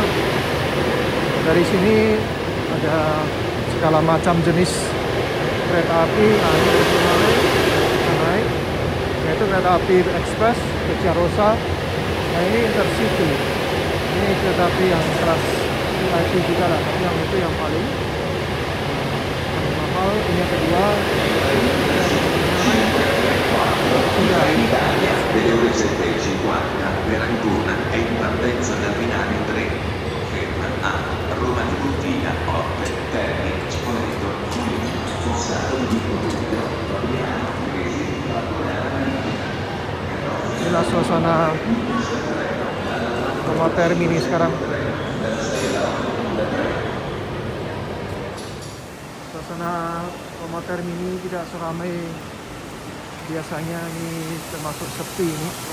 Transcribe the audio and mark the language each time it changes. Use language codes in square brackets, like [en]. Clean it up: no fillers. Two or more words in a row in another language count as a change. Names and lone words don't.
[id] Dari sini ada segala macam jenis kereta api. Nah, ini dari Tonale kita naik, yaitu kereta api ekspres ke Ciarosa. Nah, ini Intercity. Ini kereta api yang kelas VIP juga lah, tapi yang itu yang paling mahal. Ini yang kedua. [it] Delle ore 7:50 per Ancona è in partenza da Milano 3. Ferma a Roma Tiburtina, Orte, Terni, Spoleto, Friuli, Fossato di Columbia, Fabriano, Tresi, [id] Inilah suasana Roma Termini sekarang. Suasana Roma Termini tidak seramai biasanya, ini termasuk sepi ini.